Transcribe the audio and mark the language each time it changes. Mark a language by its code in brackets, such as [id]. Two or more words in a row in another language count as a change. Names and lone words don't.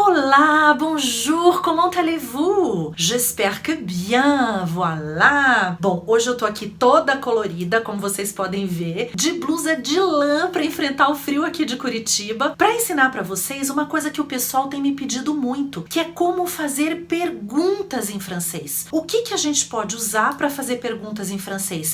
[pt] Olá, [fr] bonjour, comment allez-vous? J'espère que bien, voilà! [pt] Bom, hoje eu tô aqui toda colorida, como vocês podem ver, de blusa de lã pra enfrentar o frio aqui de Curitiba, pra ensinar pra vocês uma coisa que o pessoal tem me pedido muito, que é como fazer perguntas em francês. O que a gente pode usar pra fazer perguntas em francês?